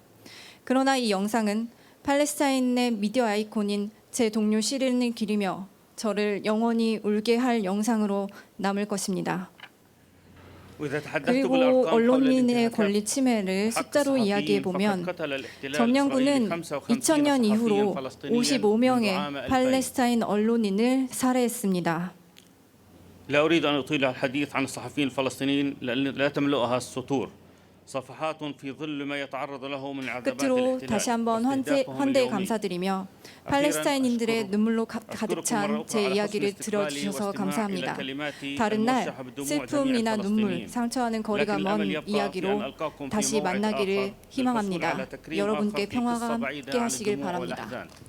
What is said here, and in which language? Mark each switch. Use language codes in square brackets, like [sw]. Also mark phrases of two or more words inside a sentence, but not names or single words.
[ko] 그러나 이 영상은 팔레스타인의 미디어 아이콘인 제 동료 시린을 기리며 저를 영원히 울게 할 영상으로 남을 것입니다. 그리고 언론인의 권리 침해를 숫자로 이야기해 보면 점령군은 2000년 이후로 55명의 팔레스타인 언론인을 살해했습니다. [ar] لا أريد أن أطيل الحديث عن الصحفيين الفلسطينيين لأن لا تملؤها السطور. صفحات في ظل ما يتعرض له من عذابات [ko] 끝으로 다시 한번 환대에 감사드리며 팔레스타인인들의 눈물로 가득 찬 제 이야기를 들어주셔서 감사합니다. 다른 날 슬픔이나 눈물, 상처와는 거리가 먼 이야기로 다시 만나기를 희망합니다. 여러분께 평화가 함께 하시길 바랍니다.